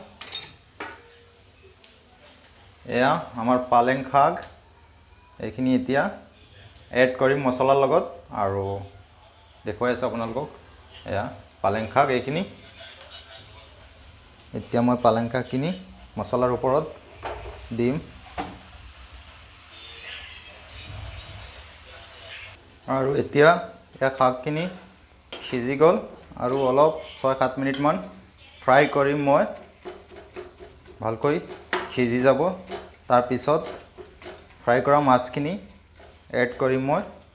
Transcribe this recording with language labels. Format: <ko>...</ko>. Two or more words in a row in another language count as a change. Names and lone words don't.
<as>এয়া আমাৰ পালেং শাক এখিনি এতিয়া এড কৰিম মছলাৰ লগত আৰু দেখুৱাই आছোঁ আপোনালোকক এয়া পালেং শাক এখিনি এতিয়া মই পালেং শাকখিনি মছলাৰ ওপৰত দিম আৰু এতিয়া শাকখিনি সিজি গ'ল আৰু অলপ 6-7 মিনিটমান ফ্ৰাই কৰিম মই ভালকৈ সিজি যাব তাৰ পিছত ফ্ৰাই কৰা মাছখিনি এড কৰিম মই</as>